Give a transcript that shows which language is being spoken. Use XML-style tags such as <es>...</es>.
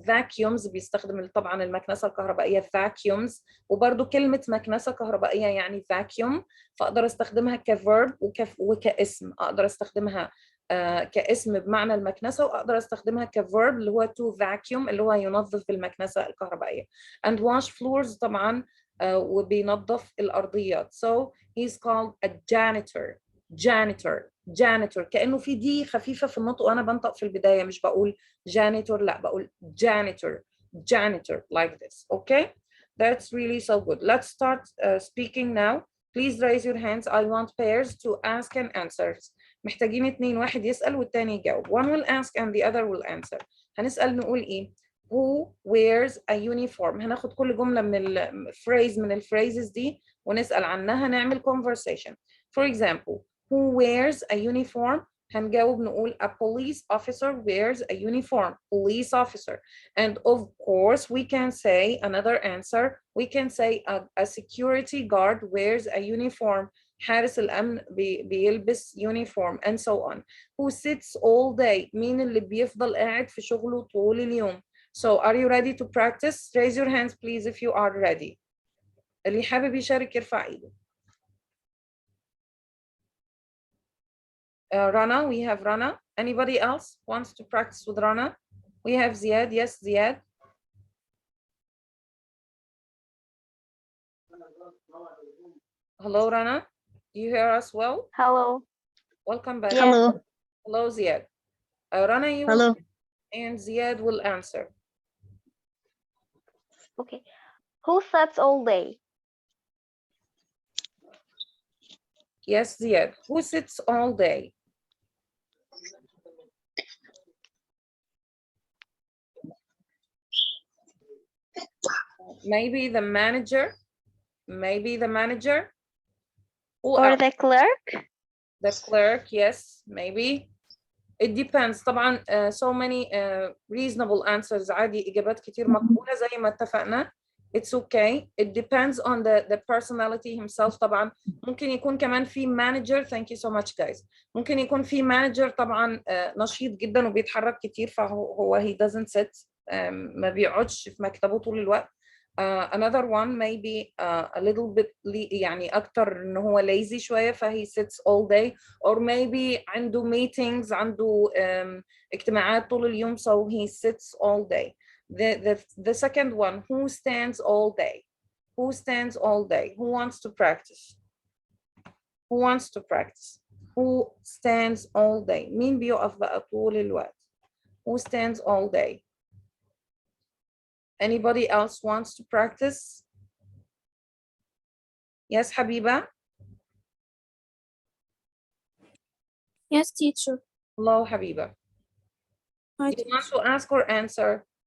<ar>vacuums بيستخدم طبعا المكنسة الكهربائية vacuums. وبرضو كلمة مكنسة كهربائية يعني vacuum، فأقدر استخدمها كverb وكاسم. أقدر استخدمها كاسم بمعنى المكنسة، وأقدر استخدمها كverb اللي هو to vacuum اللي هو ينظف بالمكنسة الكهربائية.</ar> <en>and wash floors</en> <ar>طبعا وبينظف الأرضيات.</ar> <en>so he's called a janitor. janitor. janitor.</en> <ar>كأنه في دي خفيفة في النطق وأنا بنطق في البداية، مش بقول janitor، لا بقول janitor.</ar> <en>janitor like this. Okay, that's really so good. Let's start speaking now. Please raise your hands. I want pairs to ask and answer.</en> <ar>محتاجين 2، واحد يسأل والتاني يجاوب.</ar> <en>One will ask and the other will answer.</en> <ar>هنسأل نقول إيه؟</ar> <en>Who wears a uniform؟</en> <ar>هناخد كل جملة من الفريز من الفريزز دي ونسأل عنها، نعمل conversation.</ar> <en>For example, who wears a uniform؟</en> <ar>هنجاوب نقول</ar> <en>a police officer wears a uniform. Police officer. And of course we can say another answer. We can say a security guard wears a uniform.</en> <ar>حارس الأمن بيلبس uniform</ar> <en>and so on. Who sits all day؟</en> <ar>مين اللي بيفضل قاعد في شغله طول اليوم؟</ar> <en>So are you ready to practice? Raise your hands please if you are ready.</en> <ar>اللي حابب يشارك يرفع ايده.</ar> <en>Rana, we have Rana. Anybody else wants to practice with Rana? We have Ziad. Yes, Ziad. Hello, Rana. Do you hear us well? Hello. Welcome back. Hello. Hello, Ziad. Rana, you Hello. will, and Ziad will answer. Okay. Who sits all day? Yes, Ziad. Who sits all day? maybe the manager, maybe the manager. Who or else? the clerk. The clerk, yes, maybe. It depends طبعا. So many reasonable answers.</en> <ar>عادي إجابات كتير مقبولة زي ما اتفقنا.</ar> <en>It's okay. It depends on the personality himself طبعا.</en> <ar>ممكن يكون كمان في manager.</ar> <en>Thank you so much guys.</en> <ar>ممكن يكون في manager طبعا نشيط جدا وبيتحرك كتير، فهو</ar> <en>he doesn't sit.</en> <ar>ما بيقعدش في مكتبه طول الوقت.</ar> <en>Another one maybe a little bit</en> <ar>يعني أكتر إن هو</ar> <en>lazy</en> <ar>شوية فهي</ar> <en>sits all day, or maybe عنده meetings،</en> <ar>عنده اجتماعات طول اليوم</ar> <en>so he sits all day. The second one, who stands all day? Who stands all day? Who wants to practice? Who wants to practice? Who stands all day?</en> <ar>مين بيقف بقى طول الوقت؟</ar> <en>Who stands all day? Anybody else wants to practice? Yes, Habiba? Yes, teacher. Hello, Habiba. Hi, You want teacher. to ask or answer?</en>